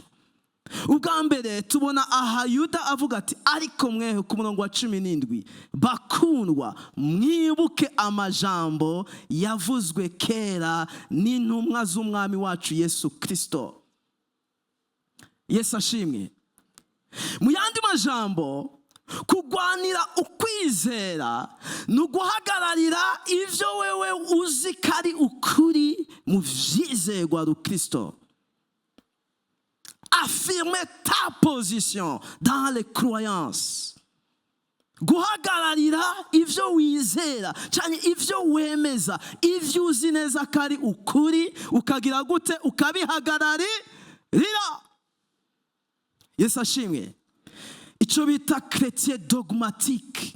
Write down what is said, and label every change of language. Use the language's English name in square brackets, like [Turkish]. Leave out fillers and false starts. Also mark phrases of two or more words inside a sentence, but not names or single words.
[Rundi] Ubwa mbere tubona aha Yuda avuga ati, ariko mweho ku murongo wa 17, bakundwa mwibuke amajambo yavuzwe kera n'intumwa z'umwami wacu Yesu Kristo. Yesu ashimwe. Mu yandi majambo, kugwanira ukwizera nuguhagararira ivyo wewe uzi kari ukuri mu vyizerwa Kristo. [French] Affirmer ta position dans les croyances. [Rundi] Guhagararira ivyo wizera cyane ivyo wemeza, ivyo uzi neza kari ukuri, ukagira gute? Ukabihagararira. Yesu ashimwe. Ico bita [French] chrétien dogmatique.